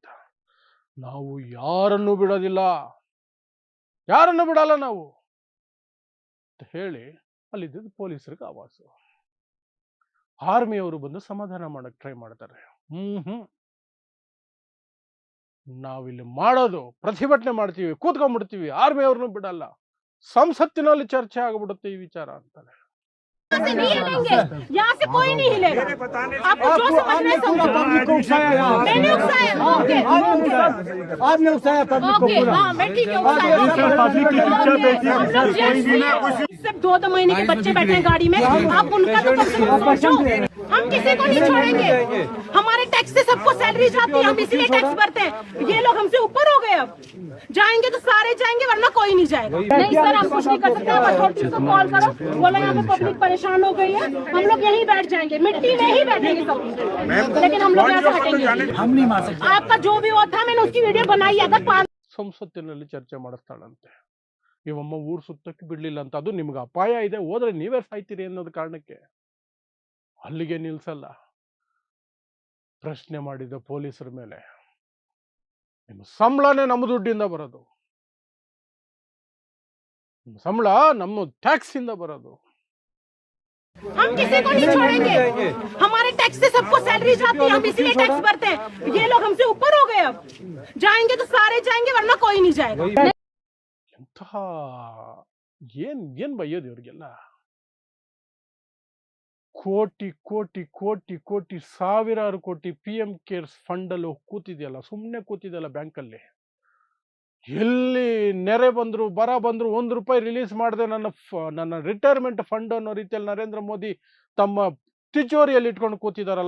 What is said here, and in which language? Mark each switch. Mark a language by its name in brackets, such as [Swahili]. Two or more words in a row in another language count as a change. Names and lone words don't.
[Kannada] ನಾವು ಯಾರನ್ನೂ ಬಿಡೋದಿಲ್ಲ, ಯಾರನ್ನು ಬಿಡಲ್ಲ ನಾವು ಅಂತ ಹೇಳಿ ಅಲ್ಲಿದ್ದ ಪೊಲೀಸರಿಗೆ ಆವಾಸು. ಆರ್ಮಿಯವರು ಬಂದು ಸಮಾಧಾನ ಮಾಡಕ್ ಟ್ರೈ ಮಾಡ್ತಾರೆ. ನಾವಿಲ್ಲಿ ಮಾಡೋದು ಪ್ರತಿಭಟನೆ ಮಾಡ್ತೀವಿ, ಕೂತ್ಕೊಂಡ್ಬಿಡ್ತೀವಿ, ಆರ್ಮಿಯವ್ರನ್ನೂ ಬಿಡಲ್ಲ, ಸಂಸತ್ತಿನಲ್ಲಿ ಚರ್ಚೆ ಆಗ್ಬಿಡುತ್ತೆ ಈ ವಿಚಾರ ಅಂತಾರೆ. [Hindi] नहीं हिलेंगे, यहाँ से कोई नहीं हिलेगा। आपको जो समझना है समझो। मैंने उकसाया, ओके। आपने उकसाया पब्लिक को ओके, पूरा। हाँ मैं ठीक है उकसाया। सिर्फ 2 महीने के बच्चे बैठे हैं गाड़ी में, आप उनका तो कम से कम सोचो। हम किसी को नहीं छोड़ेंगे, हमारे टैक्स से सबको सैलरी जाती है, हम इसीलिए टैक्स भरते हैं। ये लोग हमसे ऊपर हो गए, अब जाएंगे तो सारे जाएंगे वरना कोई नहीं जाएगा। नहीं सर हम कुछ नहीं कर सकते, अथॉरिटी को कॉल करो, बोला यहाँ पे पब्लिक परेशान हो गई है, हम लोग यहीं बैठ जाएंगे, मिट्टी में ही बैठेंगे सब, लेकिन हम लोग यहाँ से हटेंगे। हम नहीं मार सकते। आपका जो भी वो था मैंने उसकी वीडियो बनाई, अगर [Kannada] ಸಂಸತ್ತಿನಲ್ಲಿ ಚರ್ಚೆ ಮಾಡಿಸ್ತಾಳಂತೆ. ಇವಮ್ಮ ಊರು ಸುತ್ತಕ್ಕೆ ಬಿಡ್ಲಿಲ್ಲ ಅಂತ. ಅದು ನಿಮ್ಗೆ ಅಪಾಯ ಇದೆ, ಹೋದ್ರೆ ನೀವೇ ಸಾಯ್ತೀರಿ ಅನ್ನೋದು ಕಾರಣಕ್ಕೆ ಅಲ್ಲಿಗೆ ನಿಲ್ಸಲ್ಲ. ಪ್ರಶ್ನೆ ಮಾಡಿದ ಪೊಲೀಸರ ಮೇಲೆ, ನಿಮ್ಮ ಸಂಬಳನೇ ನಮ್ಮ ದುಡ್ಡಿಂದ ಬರೋದು, ಸಂಬಳ ನಮ್ಮ ಟ್ಯಾಕ್ಸ್ ಇಂದ ಬರೋದು. [Hindi] हम किसी को नहीं छोड़ेंगे, हमारे टैक्स से सबको सैलरी जाती है, हम इसीलिए टैक्स भरते हैं। ये लोग हमसे ऊपर हो गए, अब जाएंगे तो सारे जाएंगे वरना कोई नहीं जाएगा। [Kannada] ಎಂತಹ ಏನ್ ಬೈಯೋದು ಇವ್ರಿಗೆಲ್ಲ. ಕೋಟಿ ಕೋಟಿ ಕೋಟಿ ಕೋಟಿ ಸಾವಿರಾರು ಕೋಟಿ PM ಕೇರ್ಸ್ ಫಂಡ್ ಅಲ್ಲಿ ಕೂತಿದೆಯಲ್ಲ, ಸುಮ್ಮನೆ ಕೂತಿದೆಯಲ್ಲ ಬ್ಯಾಂಕಲ್ಲಿ. ಎಲ್ಲಿ ನೆರೆ ಬಂದ್ರು ಬರ ಬಂದ್ರು ₹1 ರಿಲೀಸ್ ಮಾಡದೆ ನನ್ನ ರಿಟೈರ್ಮೆಂಟ್ ಫಂಡ್ ಅನ್ನೋ ರೀತಿಯಲ್ಲಿ ನರೇಂದ್ರ ಮೋದಿ ತಮ್ಮ ತಿಜೋರಿಯಲ್ಲಿ ಇಟ್ಕೊಂಡು ಕೂತಿದಾರಲ್ಲ.